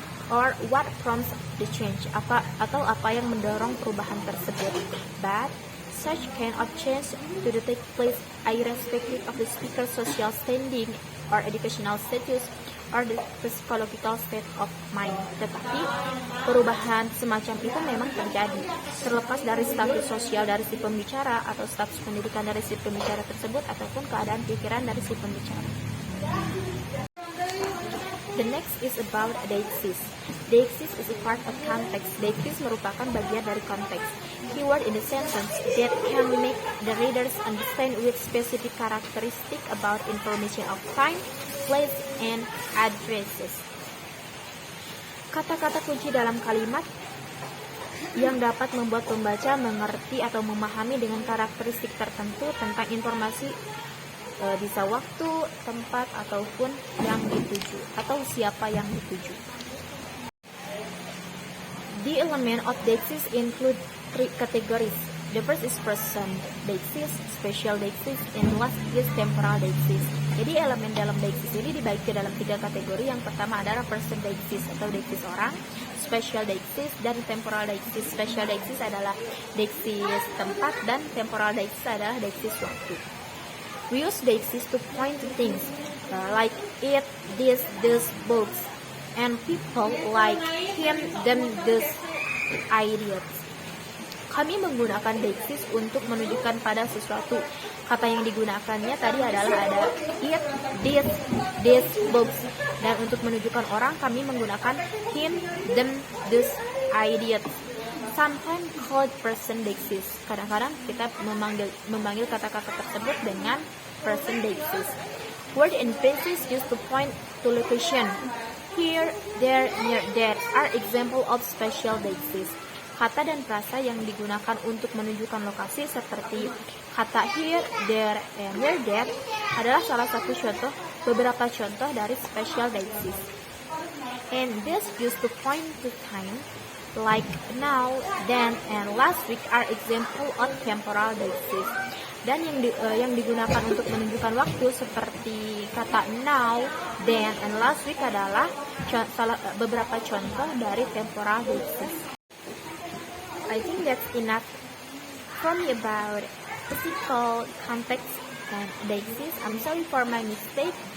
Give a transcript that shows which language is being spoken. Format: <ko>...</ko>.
<en>Or what prompts the change,</en> <id>atau apa yang mendorong perubahan tersebut.</id> <en>But such kind of change to take place irrespective of the speaker's social standing or educational status or the psychological state of mind.</en> <id>Tetapi perubahan semacam itu memang terjadi, terlepas dari status sosial dari si pembicara atau status pendidikan dari si pembicara tersebut ataupun keadaan pikiran dari si pembicara.</id> <en>The next is about deixis. Deixis is a part of context.</en> <id>Deixis merupakan bagian dari konteks.</id> <en>Keyword in the sentence that can make the readers understand with specific characteristic about information of time, place, and addresses.</en> <id>Kata-kata kunci dalam kalimat yang dapat membuat pembaca mengerti atau memahami dengan karakteristik tertentu tentang informasi bisa waktu, tempat, ataupun yang dituju, atau siapa yang dituju.</id> <en>The element of deixis include three categories. The first is person deixis, special deixis, and last is temporal deixis.</en> <id>Jadi elemen dalam deixis ini dibagi dalam tiga kategori. Yang pertama adalah person deixis atau deixis orang, special deixis, dan temporal deixis. Special deixis adalah deixis tempat dan temporal deixis adalah deixis waktu.</id> <en>We use deixis to point to things like it, this, books, and people like him, them, this, ideas.</en> <id>Kami menggunakan deixis untuk menunjukkan pada sesuatu. Kata yang digunakannya tadi adalah ada</id> <en>it, this, books,</en> <id>dan untuk menunjukkan orang kami menggunakan</id> <en>him, them, this, ideas. Sometimes called person deixis.</en> <id>Kadang-kadang kita memanggil kata-kata tersebut dengan person deixis.</id> <en>Word and phrases used to point to location. Here, there, near, there are example of special deixis.</en> <id>Kata dan frasa yang digunakan untuk menunjukkan lokasi seperti kata</id> <en>here, there, and near there</en> <id>adalah salah satu beberapa contoh dari special deixis.</id> <en>And this used to point to time, like now, then, and last week are example of temporal deixis.</en> <id>Dan yang digunakan untuk menunjukkan waktu seperti kata</id> <en>now, then, and last week</en> <id>adalah beberapa contoh dari temporal deixis.</id> <en>I think that's enough from me about physical context and deixis. I'm sorry for my mistake.</en>